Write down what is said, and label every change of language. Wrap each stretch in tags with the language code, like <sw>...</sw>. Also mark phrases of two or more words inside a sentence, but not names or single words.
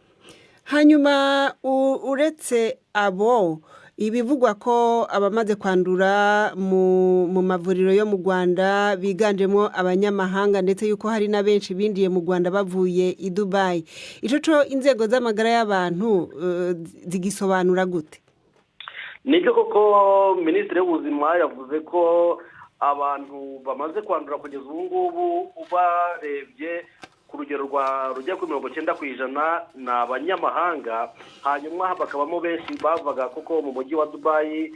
<rn>Hanyuma uretse abo ibivugwa ko abamaze kwandura mu mavuriro yo mu Rwanda biganjemo abanyamahanga ndetse yuko hari na benshi bindiye mu Rwanda bavuye i Dubai, ico inzego z'amagara y'abantu zigisobanura gute?</rn> <rw>Nibyo koko Minisitiri w'Ubuzima yavuze ko abantu bamaze kwandura kugeza ubu ngubu barebye ku rugero rujya kuri 90% ni abanyamahanga, hanyuma bakabamo benshi bavaga koko mu mujyi wa Dubai.</rw>